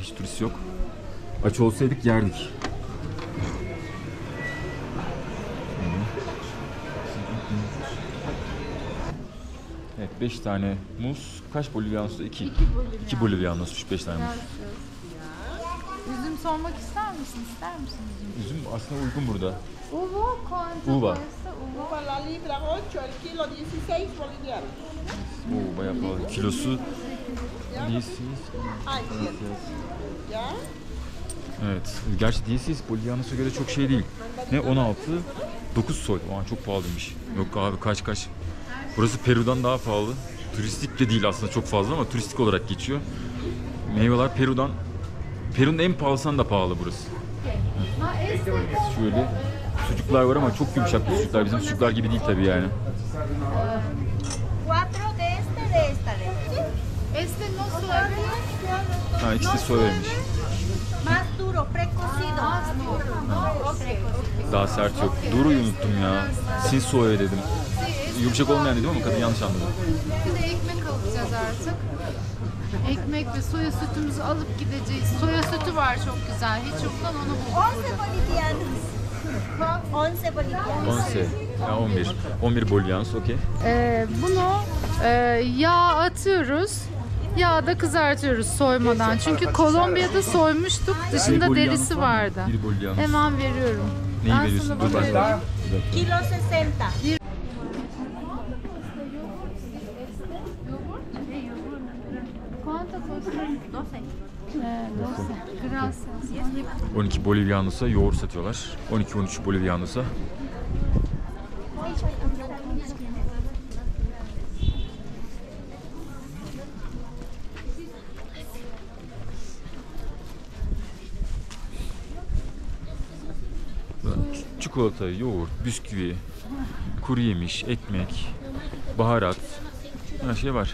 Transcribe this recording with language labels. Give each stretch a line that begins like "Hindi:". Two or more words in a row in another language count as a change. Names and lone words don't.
Turkish: Hiç turist yok. Aç olsaydık yerdik. Evet, 5 tane muz. Kaç Bolivyanos'ta? 2. 2 Bolivyanos'muş 5 tane muz. Üzüm sormak ister misin? İster misin üzüm? Üzüm aslında uygun burada.
Spanish: Uva, cuánto Uva. cuesta uva? Para la libra 8, el kilo 16 bolivianos.
Turkish: Oo, bayağı pahalı. Kilosu 16.
Spanish: Ay, ¿ya?
Turkish: Evet. Gerçi DC's Bolivyanos'a göre çok şey değil. Ne 16, 9 soy. Aa, çok pahalıymış. Yok abi kaç. Burası Peru'dan daha pahalı. Turistik de değil aslında çok fazla ama turistik olarak geçiyor. Meyveler Peru'nun en pahalısından da pahalı burası. Şöyle sucuklar var ama çok yumuşak bu sucuklar. Bizim sucuklar gibi değil tabii yani.
Spanish: 4 de esta, Este no suave.
Turkish: Ha, ikisi de soy vermiş.
Spanish: Más duro, precocido.
Turkish: Daha sert yok. Duru'yu unuttum ya.
Spanish: Sin soya
Turkish: dedim. Yumuşak olmayan dedim ama kadın yanlış anladı. Şimdi ekmek alacağız artık. Ekmek ve soya sütümüzü alıp gideceğiz. Soya sütü var çok güzel. Hiç yoktan onu bulduk 11 burada.
Spanish: bolivianos. 11 bolivianos.
Turkish: 11. Ya 11. 11 Bolivyanos okey. Bunu yağa atıyoruz. Yağda kızartıyoruz soymadan. Çünkü Kolombiya'da soymuştuk. Dışında Bir Bolivyanos derisi var mı? vardı. Bir Bolivyanos. Hemen veriyorum. Neyi Ben veriyorsun? sana Dur bunu ben vereyim. Kilo 60.
Spanish: ¿Cuánto cuesta? 12. Gracias.
Turkish: 12 Bolivyanos'a yoğurt satıyorlar. 12-13 Bolivyanos'a. Çikolata, yoğurt, bisküvi, kuru yemiş, ekmek, baharat, her şey var.